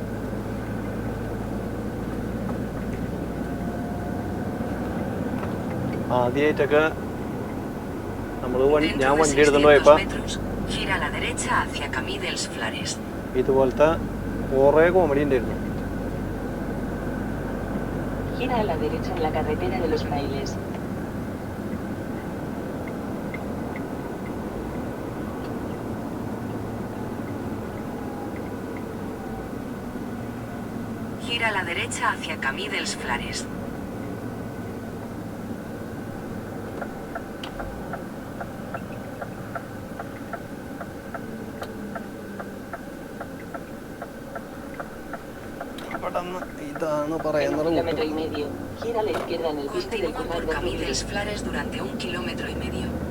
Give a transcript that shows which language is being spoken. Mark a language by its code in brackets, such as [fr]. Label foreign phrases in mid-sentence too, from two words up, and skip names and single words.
[ml] ആദ്യമായിട്ടൊക്കെ നമ്മൾ ഞാൻ വണ്ടി എടുത്തുകൊണ്ട് പോയപ്പോൾ ഇതുപോലത്തെ കുറേ കോമഡി ഉണ്ടായിരുന്നു. [es] Gira a la derecha en la carretera de los Frailes. Gira a la derecha hacia Camí dels Flares. [ml] ഇതാണ് പറയുന്നത്. [es] Gira a la izquierda en el bosque del por Camí dels Flares durante 1,5 kilómetros.